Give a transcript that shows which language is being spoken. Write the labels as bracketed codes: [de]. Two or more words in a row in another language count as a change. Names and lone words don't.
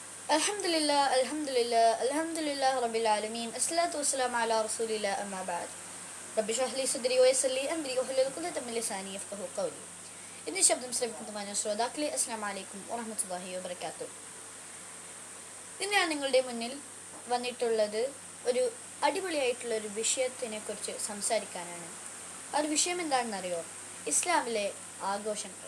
[ar] الحمد لله رب العالمين. الصلاة والسلام على رسول الله أما بعد. رب اشرح لي صدري ويسر لي أمري واحلل عقدة من لساني يفقهوا قولي. [ml] ഇന്ന് ശബ്ദം ശ്രവിക്കുന്ന ശ്രോതാക്കളെ [ar] السلام عليكم ورحمة الله وبركاته. [ml] ഇന്ന് ഞാൻ നിങ്ങളുടെ മുന്നിൽ വന്നിട്ടുള്ളത് ഒരു അടിപൊളിയായിട്ടുള്ള ഒരു വിഷയത്തിനെ കുറിച്ച് സംസാരിക്കാനാണ്. ആ ഒരു വിഷയം എന്താണെന്നറിയോ? ഇസ്ലാമിലെ ആഘോഷങ്ങൾ.